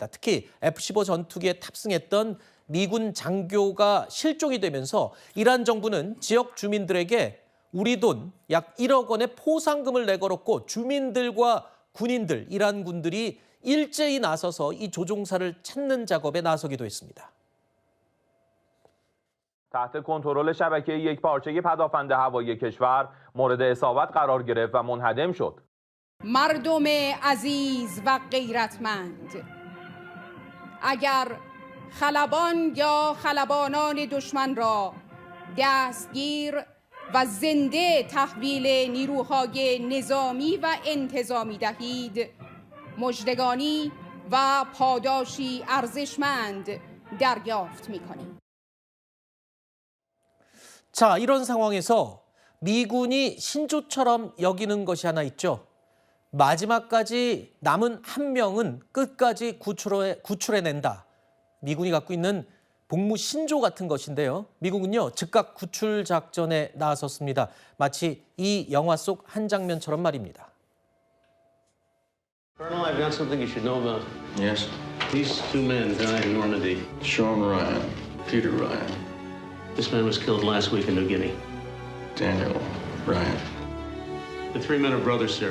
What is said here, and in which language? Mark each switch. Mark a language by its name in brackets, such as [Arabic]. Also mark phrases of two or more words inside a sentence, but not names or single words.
[Korean] 특히 F-15 전투기에 탑승했던 미군 장교가 실종이 되면서 이란 정부는 지역 주민들에게 우리 돈 약 1억 원의 포상금을 내걸었고 주민들과 군인들, 이란 군들이 일제히 나서서 이 조종사를 찾는 작업에 나서기도 했습니다. [Persian] تحت کنترل شبکه یکپارچگی پدافند هوایی کشور مورد اصابت قرار گرفت و منهدم شد. مردم عزیز و غیرتمند، اگر خلبان یا خلبانان دشمن را دستگیر و زنده تحویل نیروهای نظامی و انتظامی دهید، مژدگانی و پاداشی ارزشمند دریافت می‌کنید. [Korean] 자, 이런 상황에서 미군이 신조처럼 여기는 것이 하나 있죠. 마지막까지 남은 한 명은 끝까지 구출해낸다. 미군이 갖고 있는 복무 신조 같은 것인데요. 미국은요, 즉각 구출 작전에 나섰습니다. 마치 이 영화 속 한 장면처럼 말입니다. [English] Colonel, I've got something you should know about. Yes. These two men died in Normandy. Sean Ryan, Peter Ryan, This man was killed last week in New Guinea. Daniel Ryan. The three men are brothers, sir.